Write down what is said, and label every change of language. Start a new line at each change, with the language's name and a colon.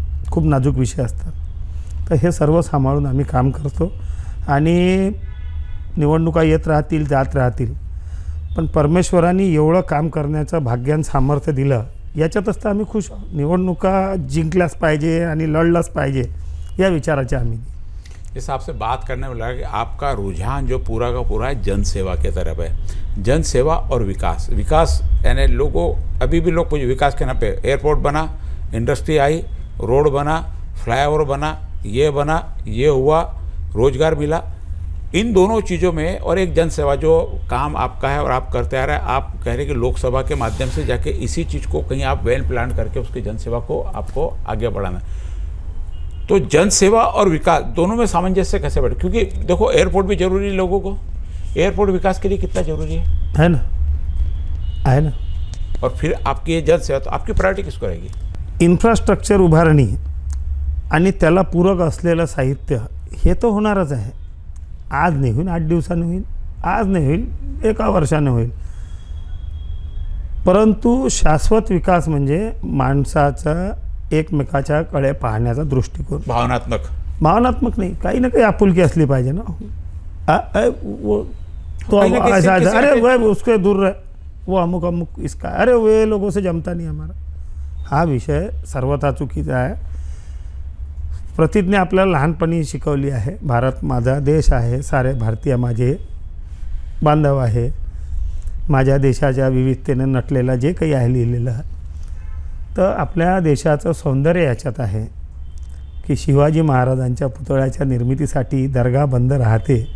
Marathi: खूप नाजूक विषय असतात. तर हे सर्व सांभाळून आम्ही काम करतो आणि निवडणुका येत राहतील, जात राहतील, पण परमेश्वरांनी एवढं काम करण्याचं भाग्यान सामर्थ्य दिलं याच्यातच तर आम्ही खुश आहोत. निवडणुका जिंकल्याच पाहिजे आणि लढलाच पाहिजे या विचाराचे आम्ही.
Hindi: जैसे आपसे बात करने में लगा कि आपका रुझान जो पूरा का पूरा है जनसेवा की तरफ है. जनसेवा और विकास यानी लोगों, अभी भी लोग कुछ विकास के नाम पे, एयरपोर्ट बना, इंडस्ट्री आई, रोड बना, फ्लाईओवर बना, ये हुआ, रोजगार मिला, इन दोनों चीज़ों में और एक जनसेवा जो काम आपका है और आप करते आ रहे हैं. आप कह रहे हैं कि लोकसभा के माध्यम से जाके इसी चीज़ को कहीं आप वेल प्लान करके उसकी जनसेवा को आपको आगे बढ़ाना. तो जनसेवा और विकास दोनों में सामंजस्य कैसे बैठे? क्योंकि देखो एयरपोर्ट भी जरूरी है लोगों को. एयरपोर्ट विकास के लिए कितना जरूरी है ना. और फिर आपकी ये जनसेवा, तो आपकी प्रायोरिटी किसको रहेगी?
Marathi: इन्फ्रास्ट्रक्चर उभारणी आणि त्याला पूरक असलेलं साहित्य हे तर होणारच आहे. आज नाही होईल, 8 दिवसांनी होईल, आज नाही होईल, 1 वर्षाने होईल. परंतु शाश्वत विकास म्हणजे माणसाचा एकमेकाच्या कडे पाहण्याचा दृष्टिकोन. भावनात्मक नाही, काही ना काही आपुलकी असली पाहिजे ना.
Hindi: तो ऐसा अरे वह उसके दूर रहे, वो अमुक इसका, अरे वे लोगों से जमता नहीं हमारा.
Marathi: हा विषय सर्वथा चुकीचा आहे. प्रतिज्ञा आपल्याला लहानपणी शिकवली आहे. भारत माझा देश आहे, सारे भारतीय माझे बांधव आहे. माझ्या देशाच्या विविधतेने नटलेला जे काही आहे लिहिलेलं, तर आपल्या देशाचं सौंदर्य याच्यात आहे की शिवाजी महाराजांच्या पुतळ्याच्या निर्मितीसाठी दर्गा बंद राहते.